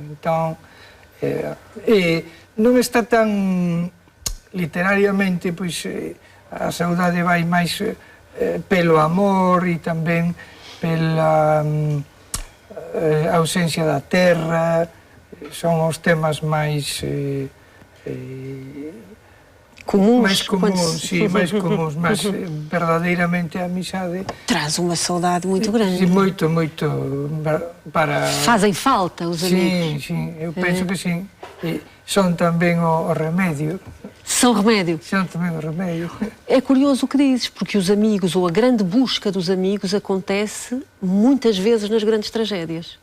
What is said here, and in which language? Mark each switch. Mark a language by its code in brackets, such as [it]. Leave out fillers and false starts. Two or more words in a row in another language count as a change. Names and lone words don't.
[gl] Entón, non está tan literariamente, pois a saudade vai máis pelo amor e tamén pela ausencia da terra, son os temas máis [pt] Comuns. [gl] máis comuns, mas verdadeiramente a amizade [pt] Traz uma saudade muito grande. [gl] moito para... [pt] Fazem falta os amigos. Sim, eu penso que sim. [gl] E son tamén o remédio. [pt] São remédio. São também o remédio. É curioso o que dizes, porque os amigos, ou a grande busca dos amigos, acontece muitas vezes nas grandes tragédias.